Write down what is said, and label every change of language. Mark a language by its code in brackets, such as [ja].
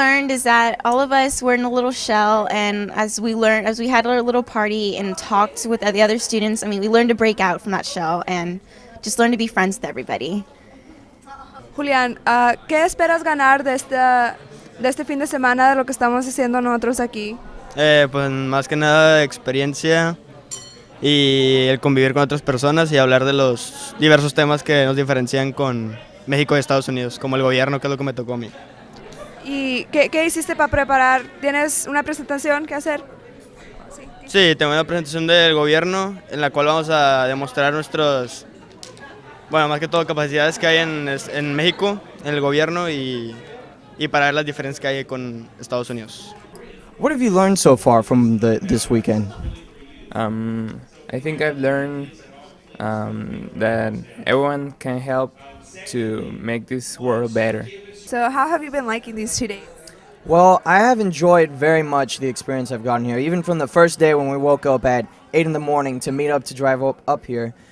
[en] Is that all of us were in a little shell, and as we had our little party and talked with the other students, we learned to break out from that shell and just learn to be friends with everybody. [es] Julián, ¿qué esperas ganar de este fin de semana de lo que estamos haciendo nosotros aquí? Pues más que nada experiencia y el convivir con otras personas y hablar de los diversos temas que nos diferencian con México y Estados Unidos, como el gobierno, que es lo que me tocó a mí. ¿Y qué hiciste para preparar? ¿Tienes una presentación que hacer? Sí, tengo una presentación del gobierno en la cual vamos a demostrar nuestros, más que todo capacidades que hay en México, en el gobierno y para ver las diferencias que hay con Estados Unidos. [en] What have you learned so far from this weekend? I think I've learned that everyone can help to make this world better. So how have you been liking these 2 days? Well, I have enjoyed very much the experience I've gotten here. Even from the first day when we woke up at 8 in the morning to meet up to drive up here,